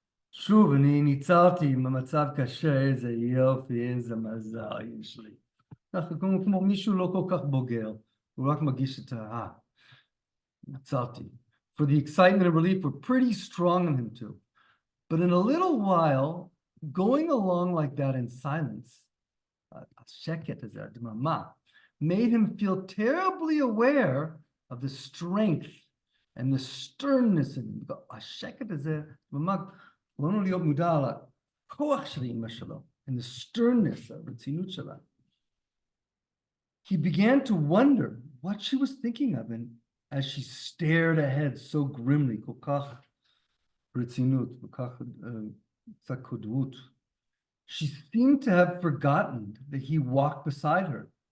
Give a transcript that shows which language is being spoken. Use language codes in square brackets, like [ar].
[he] שוב, אני ניצלתי ממצב קשה, איזה יופי, איזה מזל יש לי. כמו מישהו לא כל כך בוגר, הוא רק מגיש את ניצלתי. [en] For the excitement and relief were pretty strong in him too. But in a little while, going along like that in silence, [he] השקט הזה, הדממה, [en] made him feel terribly aware of the strength and the sternness in him. [he] השקט הזה, דממה, לנו להיות מודע על הכוח של אמא שלו, [en] and the sternness, [he] הרצינות שלה. [en] He began to wonder what she was thinking of, and as she stared ahead so grimly, [he] כל כך רצינות, כל כך קצת קודרות, [en] she seemed to have forgotten that he walked beside her.